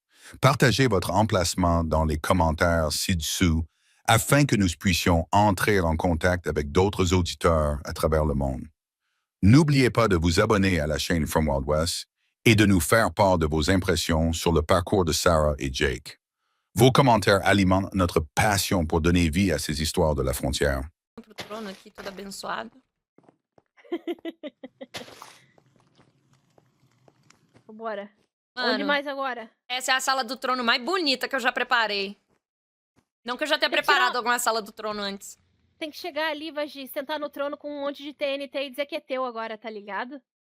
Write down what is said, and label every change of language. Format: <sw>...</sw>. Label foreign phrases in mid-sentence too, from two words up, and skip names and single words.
<fr>Partagez votre emplacement dans les commentaires ci-dessous afin que nous puissions entrer en contact avec d'autres auditeurs à travers le monde. N'oubliez pas de vous abonner à la chaîne From Wild West et de nous faire part de vos impressions sur le parcours de Sarah et Jake. Vos commentaires alimentent notre passion pour donner vie à ces histoires de la frontière.</fr> <pt>Pro trono aqui, todo abençoado. Bora. Mano, Onde mais agora? essa é a sala do trono mais bonita que eu já preparei. Não que eu já tenha Tem que preparado tirar- alguma sala do trono antes. Tem que chegar ali, Vagi, sentar no trono com um monte de TNT e dizer que é teu agora, tá ligado?</pt>